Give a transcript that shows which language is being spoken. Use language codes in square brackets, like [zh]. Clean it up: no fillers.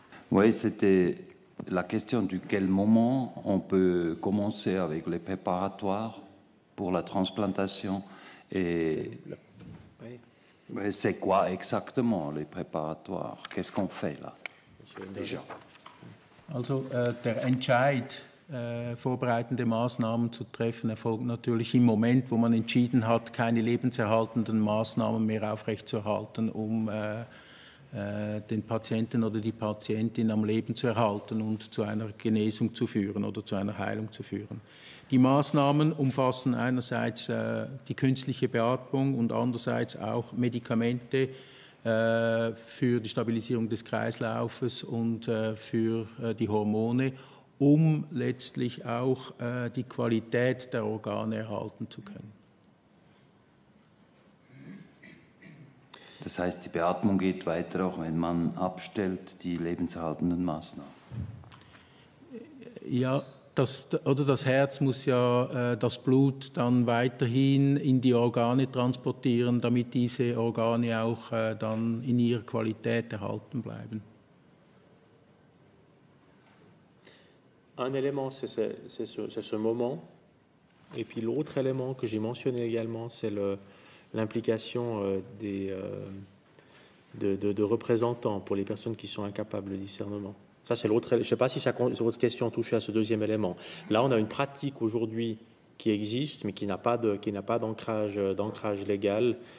[fr] Oui, c'était la question du quel moment on peut commencer avec les préparatoires pour la transplantation. Et c'est quoi exactement les préparatoires? Qu'est-ce qu'on fait là déjà? [de] Also der Entscheid, vorbereitende Maßnahmen zu treffen, erfolgt natürlich im Moment, wo man entschieden hat, keine lebenserhaltenden Maßnahmen mehr aufrechtzuerhalten, den Patienten oder die Patientin am Leben zu erhalten und zu einer Genesung zu führen oder zu einer Heilung zu führen. Die Maßnahmen umfassen einerseits die künstliche Beatmung und andererseits auch Medikamente für die Stabilisierung des Kreislaufes und für die Hormone, um letztlich auch die Qualität der Organe erhalten zu können. Das heißt, die Beatmung geht weiter, auch wenn man abstellt, die lebenserhaltenden Maßnahmen? Ja, das Herz muss ja das Blut dann weiterhin in die Organe transportieren, damit diese Organe auch dann in ihrer Qualität erhalten bleiben. [fr] Un élément, c'est ce moment. Et puis l'autre élément que j'ai mentionné également, c'est l'implication de représentants pour les personnes qui sont incapables de discernement. Ça, c'est l'autre. Je ne sais pas si votre question touche à ce deuxième élément. Là, on a une pratique aujourd'hui qui existe, mais qui n'a pas d'ancrage légal.